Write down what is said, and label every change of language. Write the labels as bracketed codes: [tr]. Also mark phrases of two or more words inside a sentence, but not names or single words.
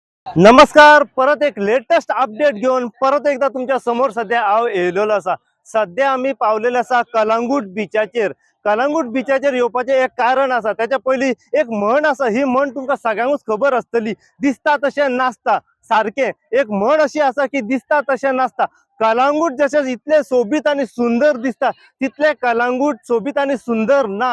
[kok] नमस्कार, परत एक [en] latest update [kok] घेऊन परत एकदा तुमच्या समोर सध्या हांव येयलेलो असा. सध्या आम्ही पावलेले असा कलांगूट बिचाचेर. कलांगूट बिचाचेर येवपाचें एक कारण असा. त्याच्या पयलीं एक म्हण असा. ही म्हण तुमकां सगळ्यांकूच खबर आसतली. दिसता तशें नासता. सारखें एक म्हण अशी आसा की दिसता तशें नासता. कलांगूट जशें इतले सोबीत आणि सुंदर दिसता तितले कलांगूट सोबीत आणि सुंदर ना.